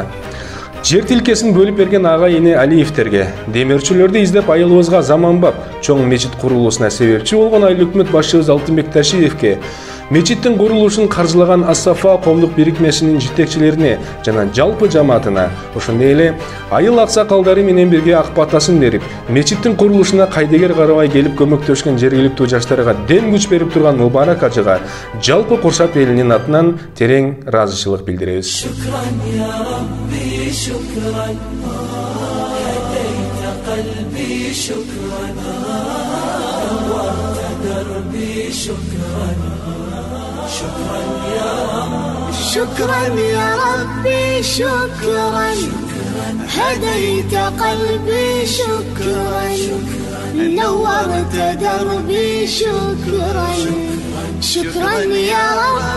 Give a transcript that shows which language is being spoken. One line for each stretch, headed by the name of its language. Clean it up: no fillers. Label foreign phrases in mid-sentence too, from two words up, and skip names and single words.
Kyrgyz: Жер тилкесин бөлүп берген ага ини Алиевтерге, демөөрчүлөрдү издеп айылыбызга заманбап чоң мечит курулуусуна себепчи болгон айыл өкмөт башчыбыз Алтынбек Ташиевке, мечиттин курулушун каржылаган Ас-Сафа коомдук бирикмесинин жетекчилерине жана жалпы жамаатына, ошондой эле айыл аксакалдары менен бирге ак батасын берип, мечиттин курулушуна кайдыгер карабай келип көмөктөшкөн жергиликтүү жаштарга дем күч берип турган Мубарак ажыга жалпы Куршап элинин атынан терең ыраазычылык билдиребиз.
Arabic: شكرا هديت قلبي شكرا نورت دربي شكرا شكرا يا رب شكرا يا ربي شكرا هديت قلبي شكرا نورت دربي شكرا شكرا يا رب